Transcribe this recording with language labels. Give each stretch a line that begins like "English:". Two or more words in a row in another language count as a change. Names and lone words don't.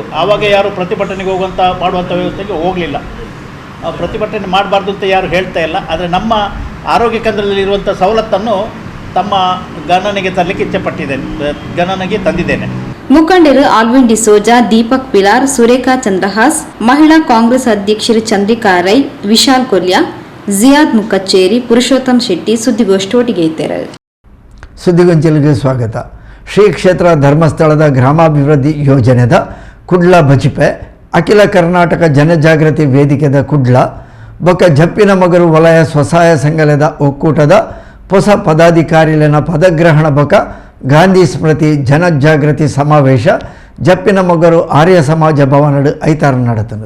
Kannada: ಆವಾಗ ಯಾರು ಪ್ರತಿಭಟನೆಗೆ ಮಾಡುವಂಥ ವ್ಯವಸ್ಥೆಗೆ ಹೋಗಲಿಲ್ಲ. ಪ್ರತಿಭಟನೆ ಮಾಡಬಾರ್ದು ಅಂತ ಯಾರು ಹೇಳ್ತಾ ಇಲ್ಲ. ಆದರೆ ನಮ್ಮ ಆರೋಗ್ಯ ಕೇಂದ್ರದಲ್ಲಿರುವಂಥ ಸವಲತ್ತನ್ನು ತಮ್ಮ ಗಣನೆಗೆ ತರಲಿಕ್ಕೆ ಗಣನೆಗೆ ತಂದಿದ್ದೇನೆ. ಮುಖಂಡರು ಆಲ್ವಿನ್ ಡಿಸೋಜಾ, ದೀಪಕ್ ಪಿಲಾರ್, ಸುರೇಖಾ ಚಂದ್ರಹಾಸ್, ಮಹಿಳಾ ಕಾಂಗ್ರೆಸ್ ಅಧ್ಯಕ್ಷರು ಚಂದ್ರಿಕಾ ರೈ, ವಿಶಾಲ್ ಕೊಲ್ಯ, ಜಿಯಾದ್ ಮುಕ್ಕಚ್ಚೇರಿ, ಪುರುಷೋತ್ತಮ್ ಶೆಟ್ಟಿ ಸುದ್ದಿಗೋಷ್ಠಿ ಒಟ್ಟಿಗೆ ಇದ್ದಾರೆ. ಸುದ್ದಿಗೊಂಚಲಿಗೆ ಸ್ವಾಗತ.
Tulu: ಶ್ರೀ ಕ್ಷೇತ್ರ ಧರ್ಮಸ್ಥಳದ ಗ್ರಾಮಾಭಿವೃದ್ಧಿ ಯೋಜನೆದ ಕುಡ್ಲ ಬಜಿಪೆ ಅಖಿಲ ಕರ್ನಾಟಕ ಜನಜಾಗೃತಿ ವೇದಿಕೆದ ಕುಡ್ಲ ಬೊಕ್ಕ ಜಪ್ಪಿನ ಮಗರು ವಲಯ ಸ್ವಸಹಾಯ ಸಂಘದ ಒಕ್ಕೂಟದ ಹೊಸ ಪದಾಧಿಕಾರಿಲಿನ ಪದಗ್ರಹಣ ಬೊಕ್ಕ ಗಾಂಧಿ ಸ್ಮೃತಿ ಜನಜಾಗೃತಿ ಸಮಾವೇಶ ಜಪ್ಪಿನ ಮೊಗರು ಆರ್ಯ ಸಮಾಜ ಭವನಡು ಐತಾರ ನಡೆತನು.